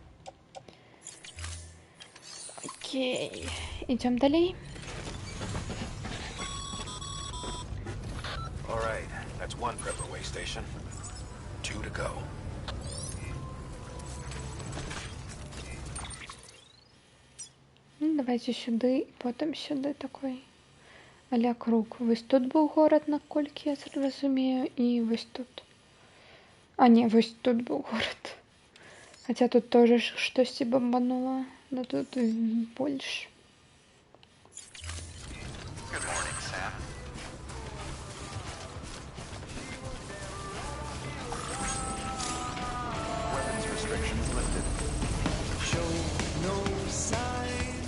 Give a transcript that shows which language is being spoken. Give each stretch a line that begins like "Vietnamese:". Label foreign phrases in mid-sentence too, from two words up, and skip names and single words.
Russian: Окей. Идем далее.
English: All right, that's one prepper way station. 2 to go.
Russian: Давайте сюды, потом сюды такой а-ля круг.
Belarusian: Вось тут быў горад, наколькі я разумею, і вось тут. А не, вось тут быў горад. Хаця тут тоже штосьці бомбанула, но тут больш.
English: Good morning, Sam. Weapons restrictions lifted. Show no sign.